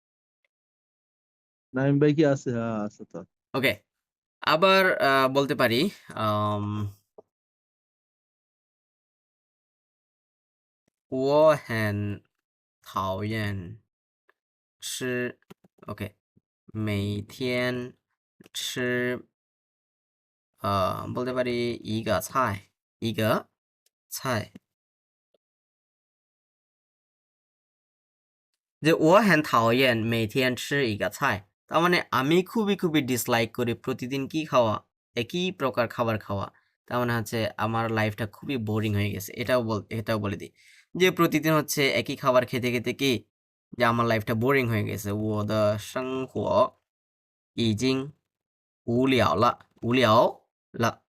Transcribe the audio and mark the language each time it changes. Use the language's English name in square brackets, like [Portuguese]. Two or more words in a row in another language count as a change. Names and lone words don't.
[Bangla] নাইম ভাই কি আছে? হ্যাঁ আছে তো। ওকে আবার বলতে পারি আম, [Chinese] 我很讨厌吃 OK 每天吃 [Bangla] বলতে পারি [Chinese] 一个菜 [Bangla] যে [Chinese] 我很讨厌每天一个菜 [Bangla] তার মানে আমি খুবই খুবই ডিসলাইক করি প্রতিদিন কি খাওয়া একই প্রকার খাবার খাওয়া তার মানে হচ্ছে আমার লাইফটা খুবই বোরিং হয়ে গেছে এটাও বলে দিই যে প্রতিদিন হচ্ছে একই খাবার খেতে খেতে কি যে আমার লাইফটা বোরিং হয়ে গেছে [Chinese] 我的生活已经无聊了无聊了